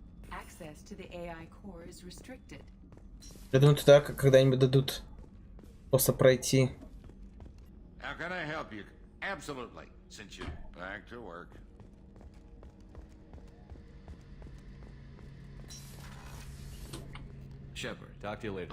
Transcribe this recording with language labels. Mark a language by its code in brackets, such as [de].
[en] Access to the AI core is restricted. [ru] Я думаю, туда когда-нибудь дадут просто пройти. [en] How can I help you? Absolutely. Since you're back to work. Shepard, talk to you later.